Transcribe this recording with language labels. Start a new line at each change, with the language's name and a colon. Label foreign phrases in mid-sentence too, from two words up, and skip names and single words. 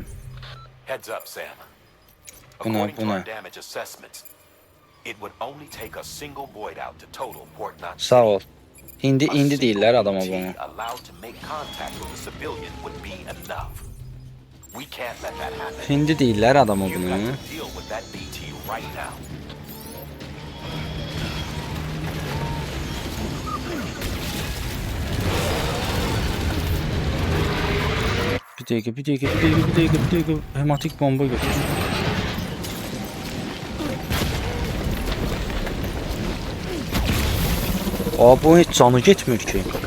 English: Heads up, Sam.
Azerbaijani: Bu nə,
English: According
Azerbaijani: bu
English: to
Azerbaijani: nə?
English: our damage assessments, it would only take a single void out to total Port Knot
Azerbaijani: Sağ ol.
English: City.
Azerbaijani: İndi
English: A
Azerbaijani: deyirlər
English: single
Azerbaijani: adama
English: BT
Azerbaijani: bunu.
English: allowed to make contact with a civilian would be enough. We can't let that happen.
Azerbaijani: İndi deyirlər adama
English: You've
Azerbaijani: bunu.
English: got to deal with that BT right now.
Azerbaijani: Bir dəqiqə. Hematik bomba götür. Aa, bu heç canı getmir ki.